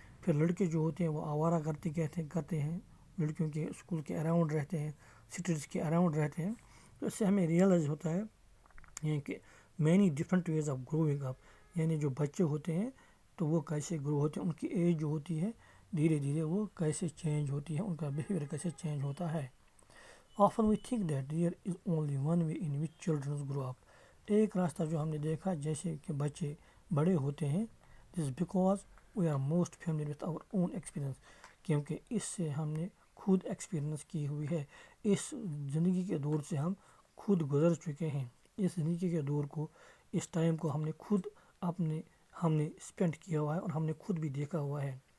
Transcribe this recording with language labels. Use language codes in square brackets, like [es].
[ur] پھر لڑکے جو ہوتے ہیں وہ آوارہ گردی کرتے ہیں, لڑکیوں کے اسکول کے اراؤنڈ رہتے ہیں, سٹیز کے اراؤنڈ رہتے ہیں. تو اس سے ہمیں ریئلائز ہوتا ہے یہ کہ [en] many different ways of growing up, [ur] یعنی جو بچے ہوتے ہیں تو وہ کیسے گرو ہوتے ہیں, ان کی ایج جو ہوتی ہے دھیرے دھیرے وہ کیسے چینج ہوتی ہے, ان کا بیہیویئر کیسے چینج ہوتا ہے. [en] Often we think that there is only one way in which children grow up. [ur] ایک راستہ جو ہم نے دیکھا جیسے کہ بچے بڑے ہوتے ہیں, [en] this is because we are most familiar with our own experience, [ur] کیونکہ اس سے ہم نے خود ایکسپیرئنس کی ہوئی ہے, اس زندگی کے دور سے ہم خود گزر چکے ہیں. اس زندگی کے دور کو, اس ٹائم کو ہم نے خود ہم نے اسپینڈ کیا ہوا ہے, اور ہم نے خود بھی دیکھا ہوا ہے.